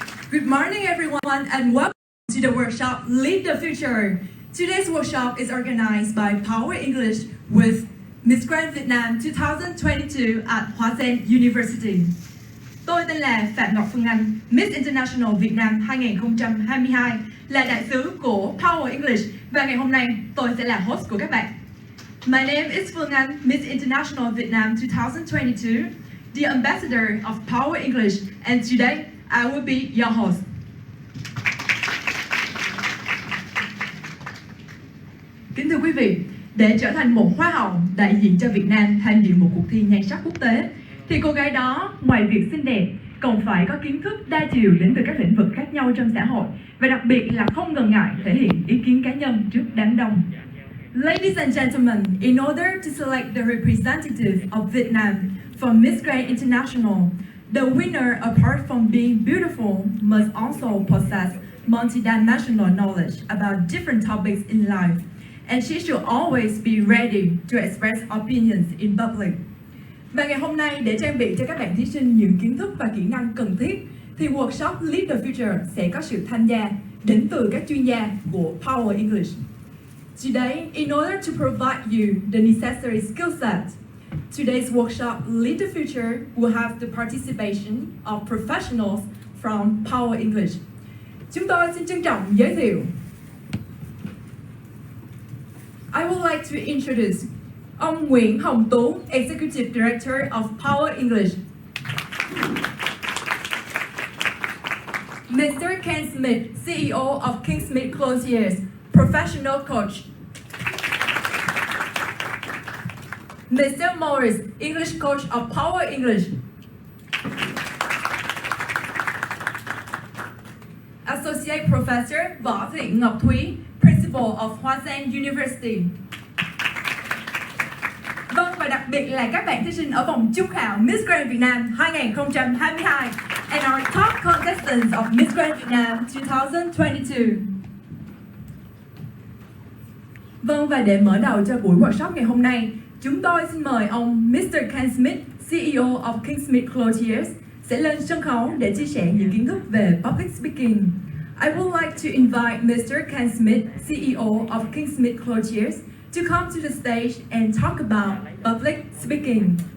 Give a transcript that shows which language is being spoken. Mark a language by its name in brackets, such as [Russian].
[English] Good morning, everyone, and welcome to the workshop Lead the Future. Today's workshop is organized by Power English with Miss Grand Vietnam 2022 at Hoa Sen University. [Vietnamese] Tôi tên là Phạm Ngọc Phương Anh, Miss International Việt Nam 2022, là đại sứ của Power English và ngày hôm nay tôi sẽ là host của các bạn. [English] My name is Phương Anh, Miss International Vietnam 2022, the ambassador of Power English, and today I will be your host. [Vietnamese] Kính thưa quý vị, để trở thành một hoa hậu đại diện cho Việt Nam tham dự một cuộc thi nhan sắc quốc tế, thì cô gái đó ngoài việc xinh đẹp còn phải có kiến thức đa chiều đến từ các lĩnh vực khác nhau trong xã hội, và đặc biệt là không ngần ngại thể hiện ý kiến cá nhân trước đám đông. [English] Ladies and gentlemen, in order to select the representative of Vietnam for Miss Grand International, the winner, apart from being beautiful, must also possess multidimensional knowledge about different topics in life, and she should always be ready to express opinions in public. [Vietnamese] Và ngày hôm nay, để trang bị cho các bạn thí sinh những kiến thức và kỹ năng cần thiết, thì workshop Lead the Future sẽ có sự tham gia đến từ các chuyên gia của Power English. [English] Today, in order to provide you the necessary skill set, today's workshop Lead the Future will have the participation of professionals from Power English. [Vietnamese] Chúng tôi xin trân trọng giới thiệu. [English] I would like to introduce ông Nguyễn Hồng Tú, Executive Director of Power English. Mr. Ken Smith, CEO of King Smith Clothiers, professional coach. Mr. Morris, English coach of Power English. Associate Professor Võ Thị Ngọc Thúy, Principal of Hoa Sen University. [Vietnamese] Vâng, và đặc biệt là các bạn thí sinh ở vòng chung khảo Miss Grand Vietnam 2022 [English] and our top contestants of Miss Grand Vietnam 2022. [Vietnamese] Vâng, và để mở đầu cho buổi workshop ngày hôm nay, chúng tôi xin mời ông Mr. Ken Smith, CEO of King Smith Clothiers, sẽ lên sân khấu để chia sẻ những kiến thức về public speaking. [English] I would like to invite Mr. Ken Smith, CEO of King Smith Clothiers, to come to the stage and talk about public speaking.